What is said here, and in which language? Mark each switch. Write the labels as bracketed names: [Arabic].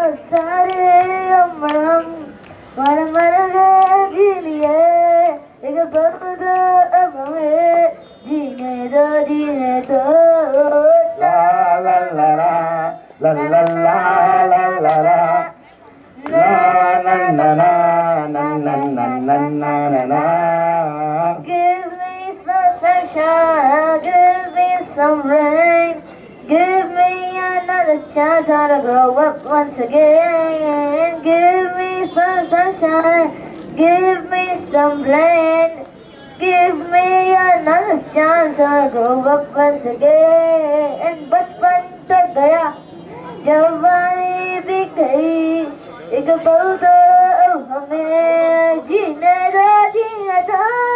[Hindi] सारे उम्र हम मर मर के जी लिए, एक पल तो अब हमें जीने दो. ला ला ला ला ला ला ला ला ला ला na na na na na na na na na na na. [English] Give me some sunshine, give me some rain, give me another chance to grow up once again. Give me some sunshine, give me some rain, give me another chance to grow up once again. [Hindi] बचपन तो गया, जवानी भी गई, एक पल तो हमें जीने दो.